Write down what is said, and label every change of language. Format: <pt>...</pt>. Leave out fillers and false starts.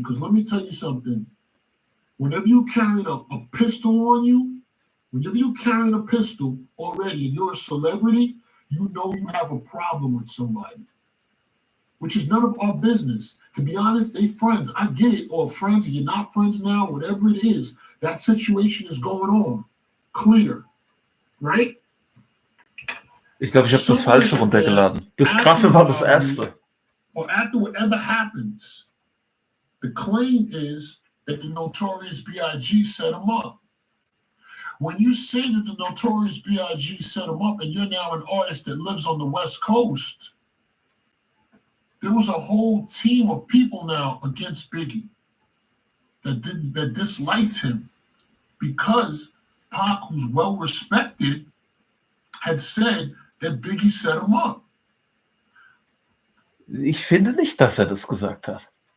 <en>Because let me tell you something. Whenever you carry a pistol on you, whenever you carry a pistol already and you're a celebrity, you know you have a problem with somebody, which is none of our business. To be honest, they friends. I get it. Or friends, you're not friends now, whatever it is. That situation is going on. Clear. Right?</en> <de>Ich glaube, ich habe das Falsche runtergeladen. Das Krasse war das Erste.</de> <en>Or after whatever happens, the claim is that the Notorious B.I.G. set him up. When you say that the Notorious B.I.G. set him up and you're now an artist that lives on the West Coast, there was a whole team of people now against Biggie that disliked him because Pac, who's well respected, had said that Biggie set him up.</en> <de>Ich finde nicht, dass er das gesagt hat.</de>